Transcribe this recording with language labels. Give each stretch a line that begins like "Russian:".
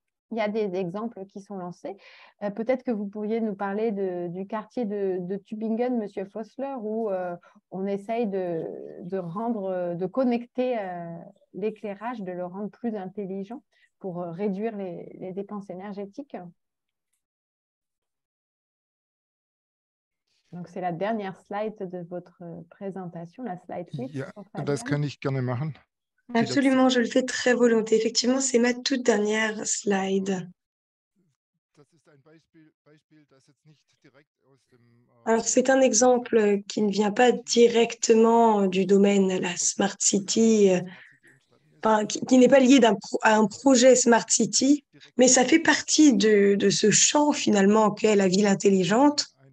French: Il y a des exemples qui sont lancés. Peut-être que vous pourriez nous parler du quartier de Tübingen, Monsieur Fossler, où on essaye de connecter l'éclairage, de le rendre plus intelligent pour réduire les dépenses énergétiques. Donc, c'est la dernière slide de votre présentation, la slide 8.
German: Ja,
French: pour
German: das Fabian. kann ich gerne machen.
French: Absolument, je le fais très volontiers. Effectivement, c'est ma toute dernière slide.
German: Das ist ein Beispiel, das jetzt nicht direkt aus dem
French: Alors, c'est un exemple qui ne vient pas directement du domaine, la Smart City, enfin, qui n'est pas lié à un projet Smart City, mais ça fait partie de ce champ finalement qu'est la ville intelligente.